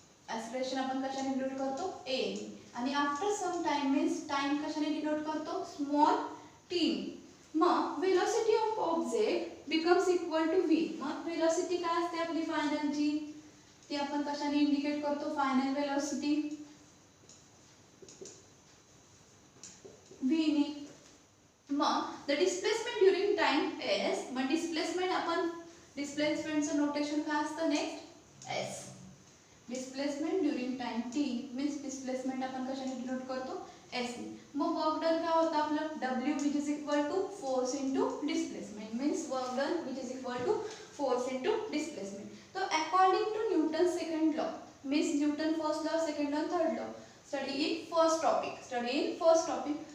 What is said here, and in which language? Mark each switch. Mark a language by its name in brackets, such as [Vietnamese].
[Marathi] Acceleration आपण कशाने denote करतो, a नी. आणि after some time means time कशाने डिनोट करतो, स्मॉल t. [English] मग velocity of object becomes equal to v. [Marathi] मग वेलोसिटी काय असते आपली फायनल जी, ती आपण कशाने इंडिकेट करतो, फायनल वेलोसिटी v नी. मग the displacement during time s. मग डिस्प्लेसमेंट आपण डिस्प्लेसमेंटचं नोटेशन काय असतं next s. Displacement during time t means displacement आपण कशाने डिनोट करतो, s नी. मग वर्क डन काय होतं आपलं, [English] w which is equal to force into displacement means work done which is equal to force into displacement. तो according to Newton second law, means Newton first law, second law, third law. Study in first topic.